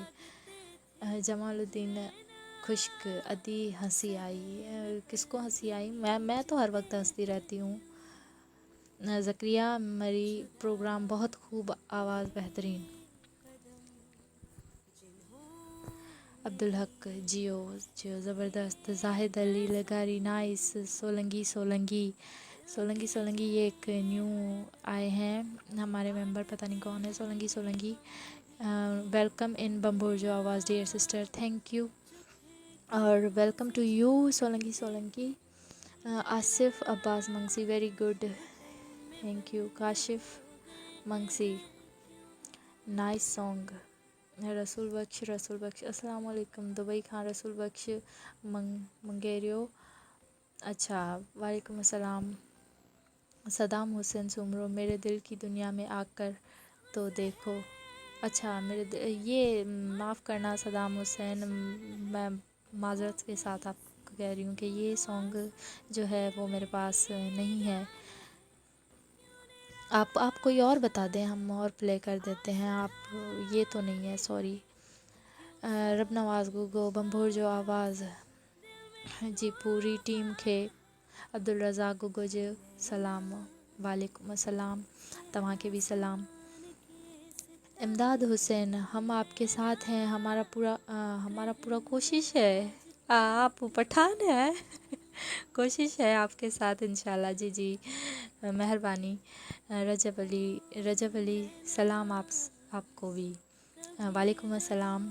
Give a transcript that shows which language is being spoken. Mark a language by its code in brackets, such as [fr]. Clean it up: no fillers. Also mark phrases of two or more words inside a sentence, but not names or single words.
[ur] جمال الدین خشک ادی ہنسی آئی، کس کو ہنسی آئی? میں تو ہر وقت ہنستی رہتی ہوں. زکریا مری پروگرام بہت خوب، آواز بہترین. عبدالحق جیو جیو زبردست. زاہد علی لغاری نائس۔ سولنگی سولنگی سولنگی سولنگی یہ ایک نیو آئے ہیں ہمارے ممبر، پتا نہیں کون ہے. [en] Solangi Solangi welcome in Bambhor jo Awaz dear sister, thank you aur welcome to you Solangi Solangi. Asif Abbas Mangsi very good, thank you. Kashif Mangsi nice song. [ar] رسول بخش السلام عليكم. [ur] دبئی خان رسول بخش منگریو، اچھا [ar] وعليكم السلام. [ur] صدام حسین سومرو میرے دل کی دنیا میں آ کر تو دیکھو، اچھا یہ معاف کرنا صدام حسین، میں معذرت کے ساتھ آپ کو کہہ رہی ہوں کہ یہ سانگ جو ہے وہ میرے پاس نہیں ہے. آپ کوئی اور بتا دیں، ہم اور پلے کر دیتے ہیں. آپ یہ تو نہیں ہے، سوری. [sd] रब नवाज गुगो बम्भोर जो आवाज़ जी पूरी टीम खे अब्दुल रज़ाक गुगो जो सलाम [ar] وعليكم السلام, [sd] तव्हां के भी सलाम। [ur] امداد حسین ہم آپ کے ساتھ ہیں، ہمارا پورا کوشش ہے. آپ پٹھان ہیں کوشش ہے آپ کے ساتھ ان شاء اللہ. جی جی مہربانی. رجب علی سلام آپ کو بھی [ar] وعليكم السلام.